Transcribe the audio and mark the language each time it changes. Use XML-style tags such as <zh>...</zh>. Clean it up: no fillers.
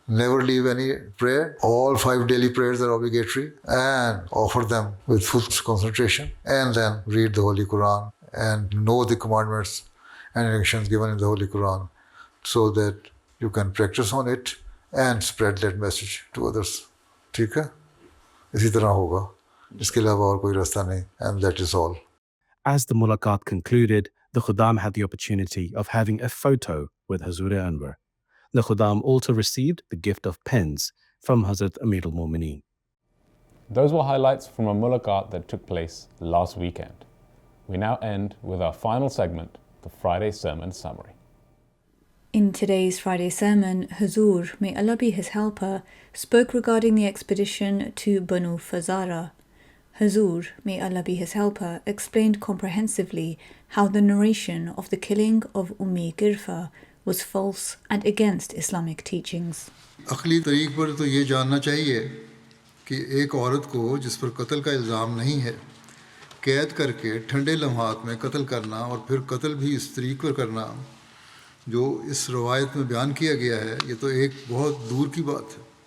<en>Never leave any prayer. All 5 daily prayers are obligatory, and offer them with full concentration. And then read the Holy Quran and know the commandments and injunctions given in the Holy Quran, so that you can practice on it and spread that message to others.</en> <ur>ٹھیک ہے، اسی طرح ہوگا، اس کے علاوہ اور کوئی راستہ نہیں.</ur> <en>And that is all. As the mulaqat concluded, the Khuddam had the opportunity of having a photo with Hazur Anwar. The Khuddam also received the gift of pens from Hazrat Amir al-Mu'mineen. Those were highlights from a mulaqat that took place last weekend. We now end with our final segment, the Friday Sermon Summary. In today's Friday sermon, Hazur, may Allah be his helper, spoke regarding the expedition to Banu Fazara. Hazur, may Allah be his helper, explained comprehensively how the narration of the killing of Ummi Girfa was false and against Islamic teachings.</en> <ur>عقلی طریق پر تو یہ جاننا چاہیے کہ ایک عورت کو جس پر قتل کا الزام نہیں ہے، قید کر کے ٹھنڈے لمحات میں قتل کرنا، اور پھر قتل بھی اس طریق پر کرنا جو اس روایت میں بیان کیا گیا ہے، یہ تو ایک بہت دور کی بات ہے.</ur>